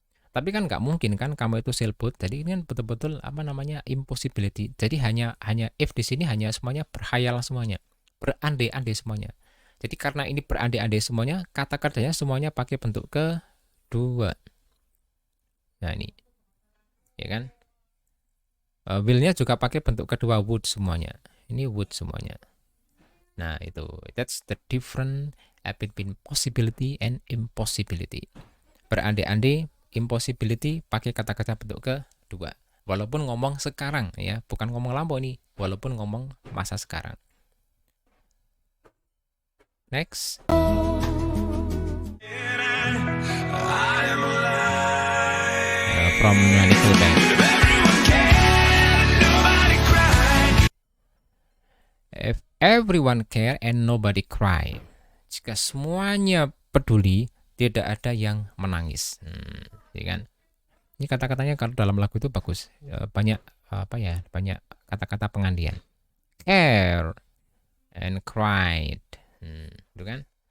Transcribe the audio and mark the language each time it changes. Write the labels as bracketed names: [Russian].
[Indonesian] Tapi kan nggak mungkin kan kamu itu sailboat. Jadi ini kan betul-betul impossibility. Jadi hanya if di sini hanya semuanya berkhayal semuanya, berandai-andai semuanya. Jadi karena ini berandai-andai semuanya, kata kerjanya semuanya pakai bentuk kedua. Nah ini, ya kan? Will-nya juga pakai bentuk kedua, would semuanya. Ini would semuanya. Nah itu, [English] that's the difference between possibility and impossibility. [Indonesian] Berandai-andai, impossibility pakai kata kerja bentuk kedua. Walaupun ngomong sekarang ya, bukan ngomong lampau nih, walaupun ngomong masa sekarang. [English] Next. From Nickelback. If everyone care and nobody cry. [Indonesian] Jika semuanya peduli, tidak ada yang menangis. Ya kan? Ini kata-katanya kalau dalam lagu itu bagus. Banyak banyak kata-kata pengandian. [English] Care and cried. [Indonesian] Gitu kan?